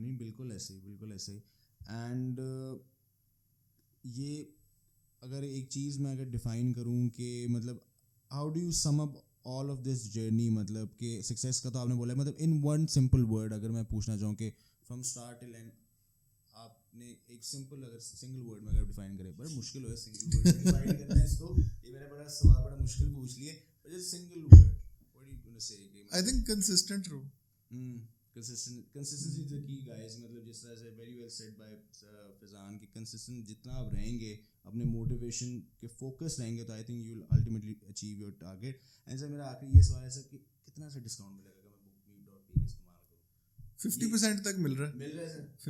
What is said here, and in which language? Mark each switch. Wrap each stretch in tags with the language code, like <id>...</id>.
<ur>نہیں بالکل ایسے ہی, بالکل ایسے ہی. اینڈ یہ اگر ایک چیز میں اگر ڈیفائن کروں کہ مطلب</ur> <en>how do you sum up all of this journey,</en> <ur>مطلب کہ سکسیس کا تو آپ نے بولا ہے, مطلب</ur> <en>in one simple word</en> <ur>اگر میں پوچھنا چاہوں کہ</ur> <en>from start till end,</en> <ur>آپ نے ایک سمپل اگر سنگل ورڈ میں اگر ڈیفائن کرے, بڑا مشکل ہے سنگل ورڈ ڈیفائن کرنا اس کو, یہ میں نے بڑا سوال بڑا مشکل پوچھ لیے, but single word</ur> <en>what are you going to say? I think consistent rule. Consistency is the key guys.</en> <ur>مطلب جس طرح سے</ur> <en>very well said by</en> <ur>فیضان کہ consistent جتنا آپ رہیں گے, اپنے موٹیویشن کے فوکس رہیں گے, تو</ur> <en>I think you will ultimately achieve your target.</en> <ur>And سر میرا آخری یہ سوال ہے سر کہ کتنا سا ڈسکاؤنٹ ملے گا اگر میں BookMe.pk کا استعمال کروں؟ 50% تک مل رہا ہے. مل رہا ہے سر,</ur>